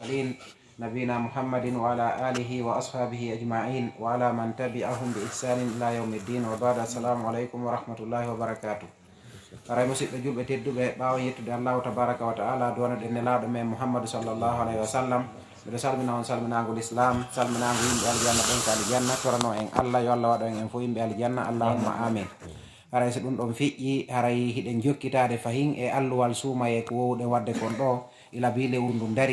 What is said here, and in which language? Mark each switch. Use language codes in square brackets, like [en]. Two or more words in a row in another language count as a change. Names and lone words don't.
[ar] نبينا محمد وعلى آله وأصحابه أجمعين وعلى من تبعهم بإحسان إلى يوم الدين وبعد. السلام عليكم ورحمة الله وبركاته. [ff] aray musidɓe julɓe tedduɓe ɓawa yettude [ar] الله تبارك وتعالى [ff] duwana ɗen nelaɗo men mouhammadou [ar] صلى الله عليه وسلم, [ff] mbiɗo salmina on salminagol islam, salminago yimɓe aljanna ɓen ko aljanna, torano en allah yo allah waɗo en fo yimɓe aljanna, [ar] اللهم آمين. [ff] haray so ɗum ɗon fiƴƴi haray hiɗen jokkitade fahin e alluwal suumaye ko wowɗen wadde kon ɗo ila bi lewru ndu dari.